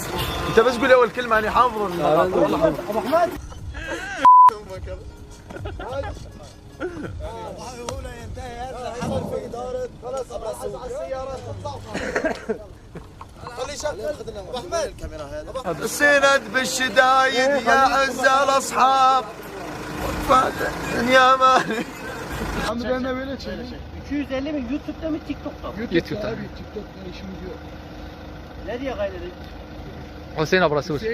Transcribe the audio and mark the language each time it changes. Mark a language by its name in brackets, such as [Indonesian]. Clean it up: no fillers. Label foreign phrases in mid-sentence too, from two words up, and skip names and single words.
[Arabic] انت بس قول اول كلمه انا حافظ. والله ابو احمد هنا ينتهي هذا العمل في إدارة خلاص على السيارات خلي شغل ابو احمد الكاميرا هذه سند بالشدايد يا عز الاصحاب يا مالي [Turkish] Hamdi ben de böyle çekeyim. 250 mi? YouTube'da mı TikTok'ta mı? YouTube'da. Tabii TikTok'ta işimiz yok. Ne diye kaydedelim? Hüseyin abrası.